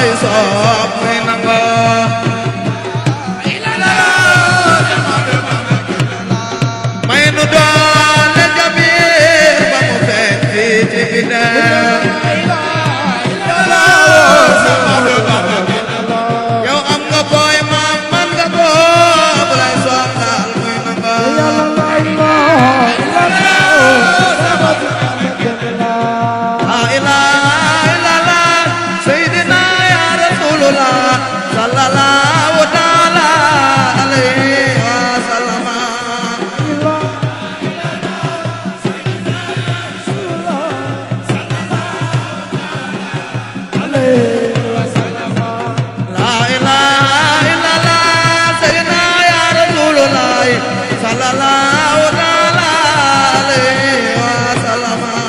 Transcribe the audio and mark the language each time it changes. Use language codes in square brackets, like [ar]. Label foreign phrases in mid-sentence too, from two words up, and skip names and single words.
[wo] soob muy nango may nu doole jabir ba mu feeñ fii ci biddew yow am nga booy maam man nga boob lay soob daal muy nango [ar] لا إله إلا الله سيدنا يا رسول الله صلى الله تعالى عليه وسلم لا إله إلا الله سيدنا يا رسول الله صلى الله تعالى عليه وسلم